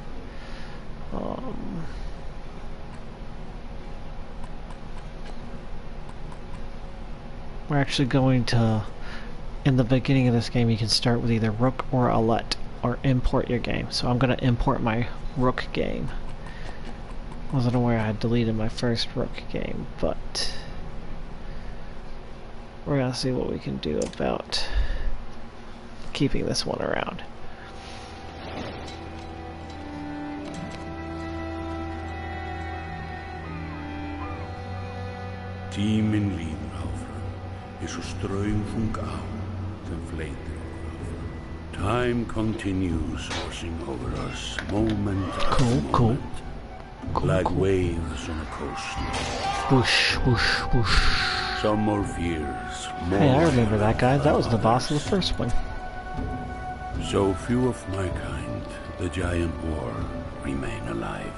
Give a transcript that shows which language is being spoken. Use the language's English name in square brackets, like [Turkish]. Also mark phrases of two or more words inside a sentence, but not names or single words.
[English] We're actually going to, in the beginning of this game, you can start with either Rook or Alette, or import your game. So I'm going to import my Rook game. Wasn't aware I had deleted my first Rook game, but we're going to see what we can do about keeping this one around. [Icelandic] Tíminn líður áfram, eins og straumþung á sem fleytir okkur áfram. [English] Time continues washing over us, moment after moment, like waves on a coast. Whoosh, whoosh, whoosh. Some more fears, more. Hey, I remember that guy. That was the boss of the first one. So few of my kind, the giant war, remain alive.